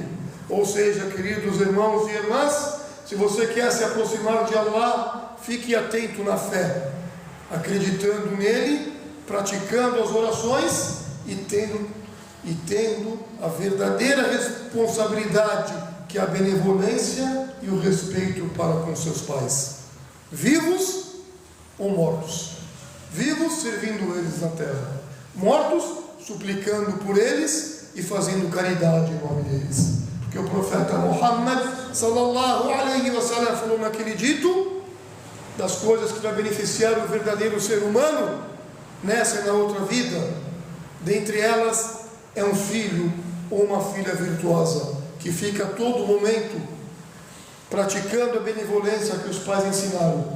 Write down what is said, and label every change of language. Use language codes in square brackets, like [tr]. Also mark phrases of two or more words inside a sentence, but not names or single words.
[pt] Ou seja, queridos irmãos e irmãs, se você quer se aproximar de Allah, fique atento na fé, acreditando nele, praticando as orações e tendo a verdadeira responsabilidade, que é a benevolência e o respeito para com seus pais, vivos ou mortos. Vivos servindo eles na terra, mortos suplicando por eles e fazendo caridade em nome deles. Porque o profeta Muhammad [ar] صلى الله عليه وسلم [pt] falou naquele dito: das coisas que vai beneficiar o verdadeiro ser humano nessa e na outra vida, dentre elas é um filho ou uma filha virtuosa, que fica a todo momento praticando a benevolência que os pais ensinaram.